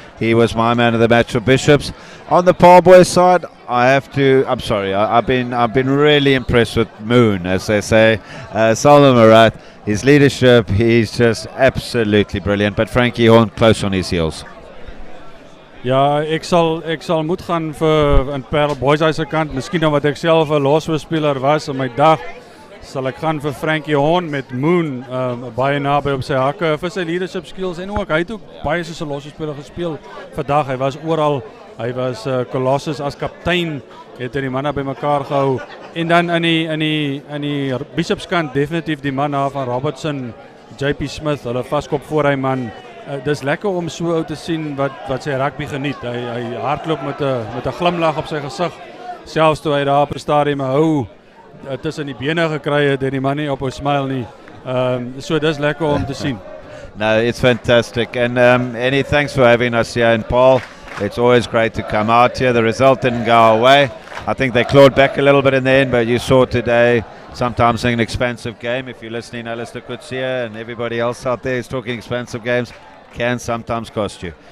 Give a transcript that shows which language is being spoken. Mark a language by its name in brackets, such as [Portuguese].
[English] He was my man of the match for Bishops. On the Paarl Boys side, I've been really impressed with Moon, as they say. Solomon Marat, his leadership, he's just absolutely brilliant. But Frankie Horn close on his heels. [Afrikaans] Ja, ek sal moet gaan vir in Paarl Boys High se kant. Miskien omdat ek self 'n loswisspeler was in my dag, sal ek gaan vir Frankie Horn met Moon baie naby op sy hakke vir sy [English] leadership skills [Afrikaans] en ook hy het ook baie soos 'n loswisspeler gespeel vandag. Hy was oral. Hy was Colossus as kaptein, het hy die manne bymekaar gehou. En dan in die Bishops kant definitief die man daar van Robertson, JP Smith, hulle vaskop voor hy man. Dis lekker om so ou te sien wat sy rugby geniet. Hy hardloop met 'n glimlag op sy gesig. Selfs toe hy daar op die stadium hou tussen die bene gekry het, die man nie op 'n smile nie. So dis lekker om te sien. [English] No, it's fantastic. And Hennie, thanks for having us here in Paarl. It's always great to come out here. The result didn't go our way. I think they clawed back a little bit in the end, but you saw today sometimes an expensive game. If you're listening, Alistair Kutsia and everybody else out there is talking expensive games, can sometimes cost you.